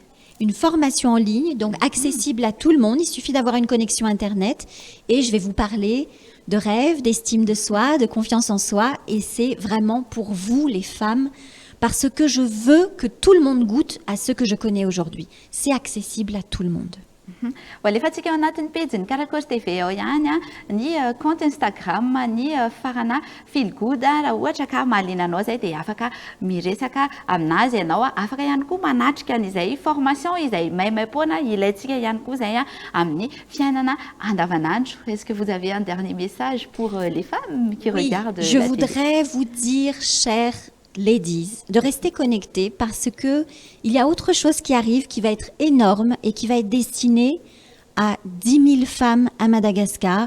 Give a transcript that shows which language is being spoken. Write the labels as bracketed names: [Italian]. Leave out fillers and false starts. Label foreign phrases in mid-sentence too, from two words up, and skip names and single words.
[French] Une formation en ligne, donc accessible à tout le monde. Il suffit d'avoir une connexion Internet. Et je vais vous parler de rêve, d'estime de soi, de confiance en soi. Et c'est vraiment pour vous, les femmes, parce que je veux que tout le monde goûte à ce que je connais aujourd'hui. C'est accessible à tout le monde. [Malagasy] Efa tsika ao anatin'ny pejy ny Karakory TV ao ihany ny compte Instagram ny farana feel good raha ohatra ka mahaliana anao zay dia afaka miresaka aminazy ianao afaka ihany koa manatrika an'izay formation izay maimaimpona ilaintsika ihany koa zay amin'ny fiainana andavanandro. [French] Est-ce que vous avez un dernier message pour les femmes qui regardent je la voudrais vous dire, chers ladies, de rester connectés parce que il y a autre chose qui arrive qui va être énorme et qui va être destinée à 10 000 femmes à Madagascar.